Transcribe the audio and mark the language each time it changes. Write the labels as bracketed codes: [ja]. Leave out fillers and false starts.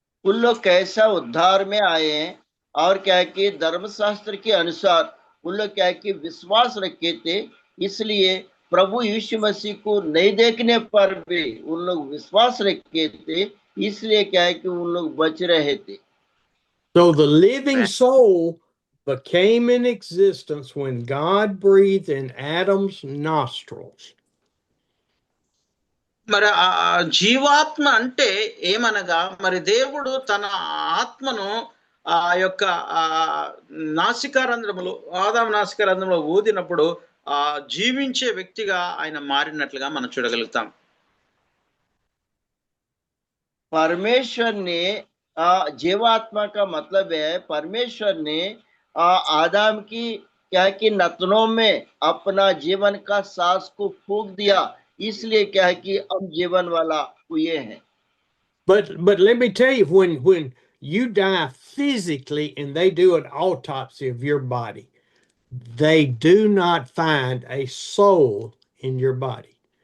[hi] उन लोग कैसा उद्धार में आए हैं और क्या है कि धर्मशास्त्र के अनुसार उन लोग क्या है कि विश्वास रखे थे, इसलिए प्रभु यीशु मसीह को नहीं देखने पर भी उन लोग विश्वास रखे थे, इसलिए क्या है कि उन लोग बच रहे थे। [en] So the living soul became in existence when God breathed in Adam's nostrils. [te] మరి ఆ జీవాత్మ అంటే ఏమనగా మరి దేవుడు తన ఆత్మను ఆ యొక్క నాసికారంధ్రములో ఆదాము నాసికారంధ్రంలో ఊదినప్పుడు ఆ జీవించే వ్యక్తిగా ఆయన మారినట్లుగా మనం చూడగలుగుతాం. [hi] परमेश्वर ने जीवात्मा का मतलब है परमेश्वर ने आदम की क्या है कि नथनों में अपना जीवन का सांस को फूंक दिया, इसलिए क्या है कि हम जीवन वाला हुए हैं। [en] But let me tell you, when you die physically and they do an autopsy of your body, they do not find a soul in your body.